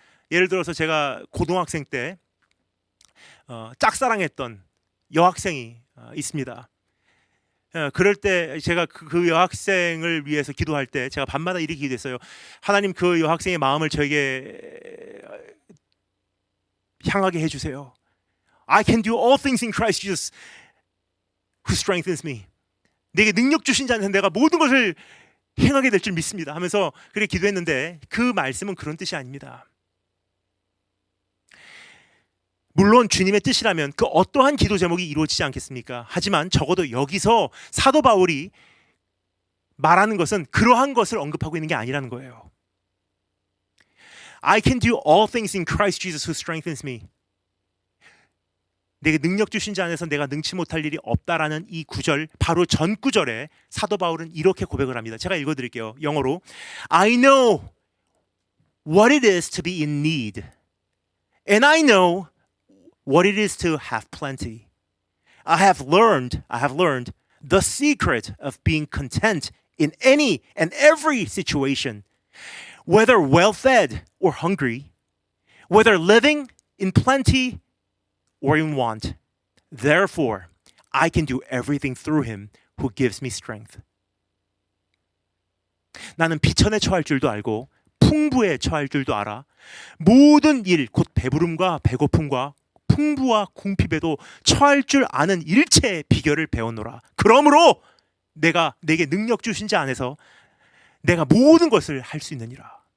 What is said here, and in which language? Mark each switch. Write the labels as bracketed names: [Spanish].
[Korean] 예를 들어서 제가 고등학생 때 짝사랑했던 여학생이 있습니다. 그럴 때 제가 그 여학생을 위해서 기도할 때 제가 밤마다 이렇게 기도했어요. 하나님, 그 여학생의 마음을 저에게 향하게 해주세요. [English] I can do all things in Christ Jesus who strengthens me. [Korean] 내게 능력 주신 자는 내가 모든 것을 행하게 될 줄 믿습니다 하면서 그렇게 기도했는데 그 말씀은 그런 뜻이 아닙니다. 물론 주님의 뜻이라면 그 어떠한 기도 제목이 이루어지지 않겠습니까? 하지만 적어도 여기서 사도 바울이 말하는 것은 그러한 것을 언급하고 있는 게 아니라는 거예요. [English] I can do all things in Christ Jesus who strengthens me. [Korean] 내게 능력 주신 자 안에서 내가 능치 못할 일이 없다라는 이 구절, 바로 전 구절에 사도 바울은 이렇게 고백을 합니다. 제가 읽어드릴게요. 영어로. [English] I know what it is to be in need, and I know what it is to have plenty. I have learned the secret of being content in any and every situation, whether well-fed or hungry, whether living in plenty or in want. Therefore, I can do everything through him who gives me strength. [Korean] 나는 비천에 처할 줄도 알고 풍부에 처할 줄도 알아. 모든 일, 곧 배부름과 배고픔과 풍부와 궁핍에도 처할 줄 아는 일체의 비결을 배웠노라. 그러므로 내게 능력 주신 자 안에서 내가 모든 것을 할 수 있느니라.